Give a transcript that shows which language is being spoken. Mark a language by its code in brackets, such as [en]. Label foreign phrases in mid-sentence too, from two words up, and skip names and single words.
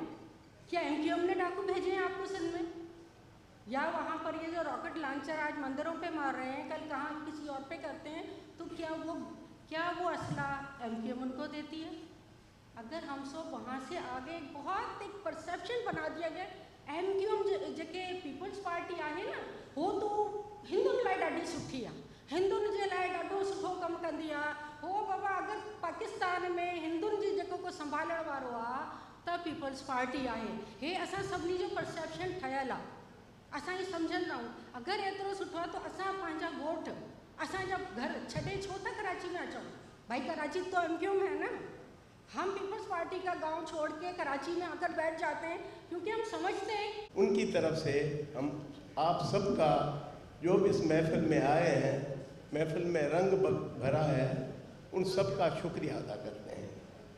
[ur] کیا MQM نے ڈاکو بھیجے ہیں آپ کو سندھ میں؟ یا وہاں پر یہ جو [en] rocket launcher [ur] آج مندروں پہ مار رہے ہیں، کل کہاں کسی اور پہ کرتے ہیں، تو کیا وہ اسلحہ MQM ان کو دیتی ہے? اگر ہم سب وہاں سے آگے بہت ایک پرسیپشن بنا دیا گیا, [sd] MQM जेके पीपल्स पार्टी आहे ना, हो तो हिंदुनि लाइ ॾाढी सुठी आहे, हिंदुनि जे लाइ ॾाढो सुठो कमु कंदी आहे, हो बाबा अगर पाकिस्तान में हिंदुनि जी जेको को संभालण वारो आहे त पीपल्स पार्टी आहे। हे असां सभिनी जो परसेप्शन ठहियल आहे, असां ये सम्झंदा आहियूं। अगरि एतिरो सुठो आहे त असां पंहिंजा ॻोठ, असांजा घर छॾे छो था कराची में अचूं? [ur] بھائی کراچی تو MQM ہے نا، ہم پیپلز پارٹی کا گاؤں چھوڑ کے کراچی میں آ کر بیٹھ جاتے ہیں کیونکہ ہم سمجھتے ہیں. ان کی طرف سے ہم آپ سب کا جو بھی اس محفل میں آئے ہیں، محفل میں رنگ بھرا ہے، ان سب کا شکریہ ادا کرتے ہیں.